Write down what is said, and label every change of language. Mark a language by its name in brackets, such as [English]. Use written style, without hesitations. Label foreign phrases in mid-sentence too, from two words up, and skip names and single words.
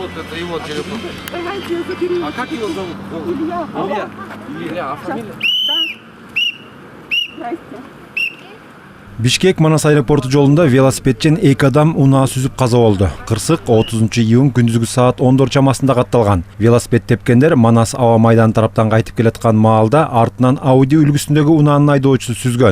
[Russian] его телефон. Давайте я заберу. А как его зовут? Илья. Илья. Илья, а фамилия? Да. Здрасте. [Kyrgyz] Бишкек Манас аэропорту жолунда велосипедчен 2 адам унаа сүзүп каза болду. Кырсык 30-июнь күндүзгү саат 14 чамасында катталган. Велосипед тепкендер Манас аба майданы тараптан кайтып келаткан маалда артынан Audi үлгүсүндөгү унаанын айдоочусу сүзгөн.